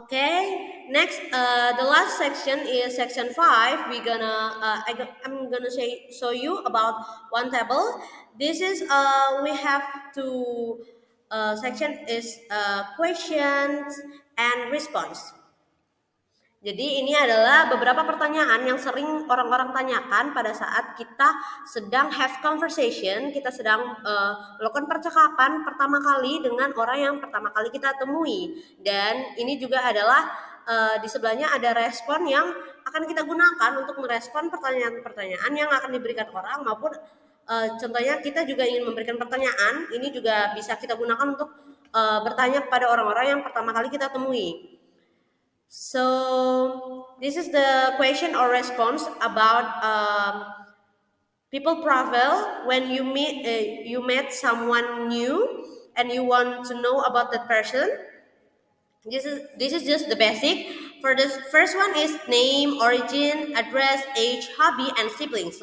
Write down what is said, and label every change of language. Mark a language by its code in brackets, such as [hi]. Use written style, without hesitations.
[en] Okay, next, the last section is section 5. I'm gonna show you about one table. This is we have to section is questions and response. [id] Jadi ini adalah beberapa pertanyaan yang sering orang-orang tanyakan pada saat kita sedang [en] have conversation, [id] kita sedang melakukan percakapan pertama kali dengan orang yang pertama kali kita temui. Dan ini juga adalah di sebelahnya ada respon yang akan kita gunakan untuk merespon pertanyaan-pertanyaan yang akan diberikan orang maupun contohnya kita juga ingin memberikan pertanyaan, ini juga bisa kita gunakan untuk bertanya kepada orang-orang yang pertama kali kita temui. [en] So this is the question or response about people profile when you met someone new and you want to know about that person. This is just the basic. For the first one is name, origin, address, age, hobby, and siblings.